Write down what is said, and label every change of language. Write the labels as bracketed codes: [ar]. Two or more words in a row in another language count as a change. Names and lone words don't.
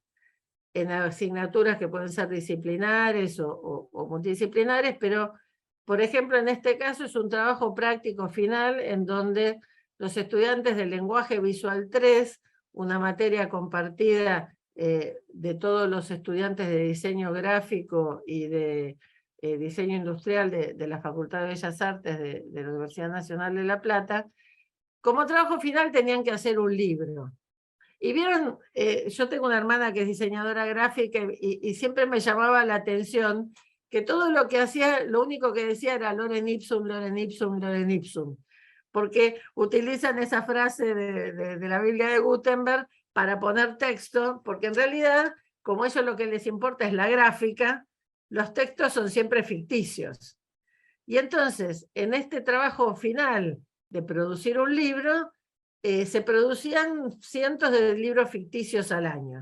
[es] En asignaturas que pueden ser disciplinares o multidisciplinares, pero, por ejemplo, en este caso es un trabajo práctico final en donde los estudiantes del lenguaje visual 3, una materia compartida de todos los estudiantes de diseño gráfico y de diseño industrial de la Facultad de Bellas Artes de la Universidad Nacional de La Plata, como trabajo final tenían que hacer un libro. Y vieron, yo tengo una hermana que es diseñadora gráfica y siempre me llamaba la atención que todo lo que hacía, lo único que decía era [la] lorem ipsum, lorem ipsum, lorem ipsum, [es] porque utilizan esa frase de la Biblia de Gutenberg para poner texto, porque en realidad, como a ellos lo que les importa es la gráfica, los textos son siempre ficticios. Y entonces, en este trabajo final de producir un libro, se producían cientos de libros ficticios al año.